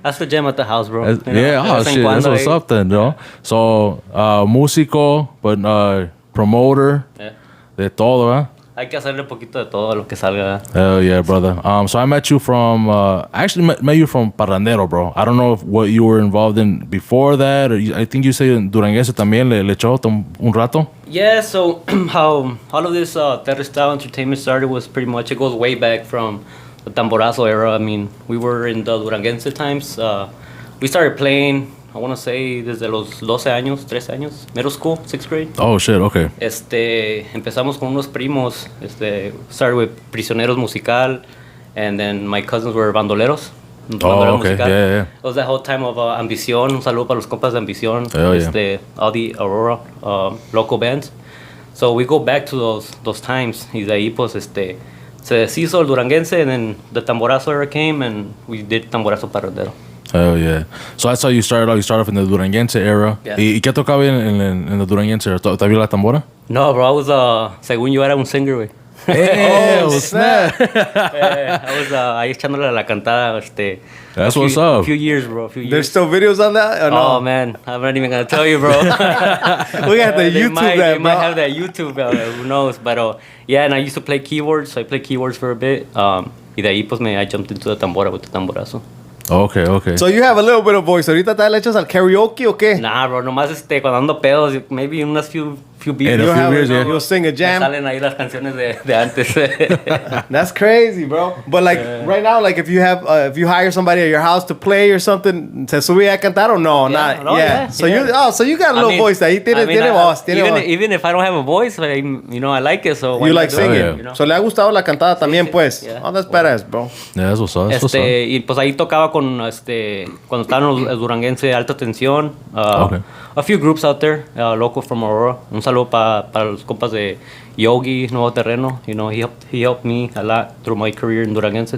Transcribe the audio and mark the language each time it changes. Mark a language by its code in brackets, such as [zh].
[en] That's the jam at the house, bro. Yeah, shit, that's what's up then, bro. [es] So, músico, [en] but promoter, [es] de todo, ¿eh? Hay que hacerle poquito de todo lo que salga. [en] Hell yeah, brother. So I met you from, met you from Parrandero, bro. I don't know what you were involved in before that, or I think you say Duranguense [es] también le echó un rato. [en] Yeah, so how all of this Terre Style Entertainment started was pretty much, it goes way back from the Tamborazo era. I mean, we were in the Duranguense times. We started playing, I want to say, [es] desde los 13 años, [en] middle school, 6th grade. Oh, shit, okay. [es] Empezamos con unos primos, [en] started with Prisioneros Musical, and then my cousins were bandoleros. Oh, okay, musical. Yeah. It was that whole time of Ambición, [es] un saludo para los compas de Ambición, [en] all the Aurora local bands. So we go back to those times, [es] y de ahí pues se deshizo el Duranguense, [en] and then the Tamborazo era came, and we did Tamborazo Parrandero. Hell yeah. So that's how you started off. You started off in the Duranguense era. Yeah. [es] ¿Y qué tocaba en el Duranguense era? ¿Todavía la tambora? No, bro, [en] I was, [es] según yo era un singer, güey. [en] Oh, snap. I was [es] ahí echándole la cantada, [en] That's what's up. A few years, bro. There's still videos on that? Or no? Oh, man. I'm not even going to tell you, bro. We got the YouTube they might have that YouTube, who knows. But, yeah, and I used to play keyboards. So I played keyboards for a bit. [es] Y de ahí, pues, [en] I jumped into the tambora with the tamborazo. Okay. So you have a little bit of voice. [es] ¿Ahorita te le echas al karaoke o qué? [en] Nah, bro. [es] Nomás, cuando ando pedos, maybe unas few beats. [en] You'll sing a jam. [es] Salen ahí las canciones de antes. [en] That's crazy, bro. But like right now, like if you hire somebody at your house to play or something, [es] ¿se sube a cantar [en] or no? Yeah, Not. no, Yeah. So you got a little voice ahí. [es] Tiene voz. [en] Even if I don't have a voice, I like it. So you like singing. Yeah. You know? [es] So le ha gustado la cantada también, pues. [en] Yeah. Oh, that's badass, bro. Yeah, that's what's up. That's what's up. [es] Y pues ahí tocaba con cuando estaban los Duranguense Alta Tensión. [en] Okay. A few groups out there, local from Aurora. [es] Un saludo para los compas de Yogi, Nuevo Terreno. [en] You know, he helped me a lot through my career in Duranguense.